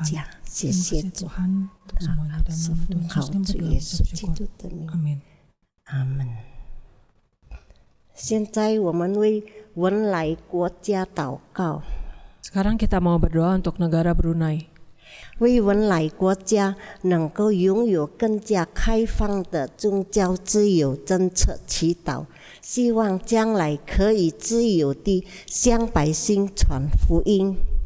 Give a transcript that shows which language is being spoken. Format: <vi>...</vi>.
<id>Terima kasih Tuhan untuk semuanya dalam nama Tuhan Yesus kami berdoa. Amin.</id> <en>Amen。</en> <zh>现在我们为文莱国家祷告，</zh> <id>Sekarang kita mau berdoa untuk negara Brunei.</id> <zh>为文莱国家能够拥有更加开放的宗教自由政策祈祷，希望将来可以自由地向百姓传福音。</zh>